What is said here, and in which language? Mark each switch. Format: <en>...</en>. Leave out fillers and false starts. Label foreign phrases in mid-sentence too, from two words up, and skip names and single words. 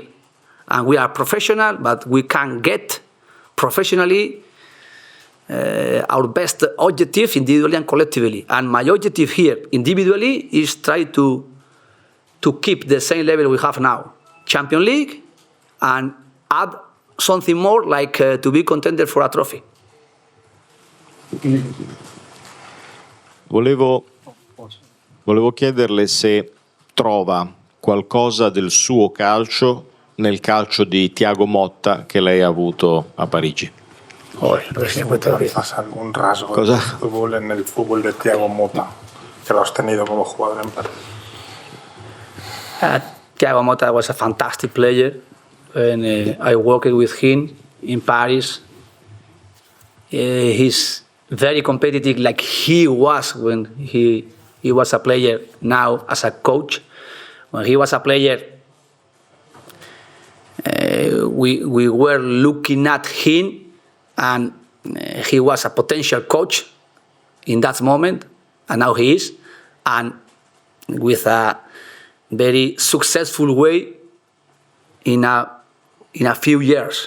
<en>And we are professional, but we can get professionally our best objective individually and collectively. And my objective here individually is try to keep the same level we have now. Champions League, and add something more like to be contender for a trophy.</en> <it>Volevo chiederle se trova qualcosa del suo calcio nel calcio di Thiago Motta che lei ha avuto a Parigi.</it> <es>¿Recuerdas algún rasgo del fútbol en el fútbol de Thiago Motta que lo has tenido como jugador en París?</es> <en>Thiago Motta was a fantastic player, and I worked with him in Paris. He's very competitive, like he was when he was a player. Now as a coach, when he was a player, we were looking at him, and he was a potential coach in that moment, and now he is, and with a very successful way in a few years.</en>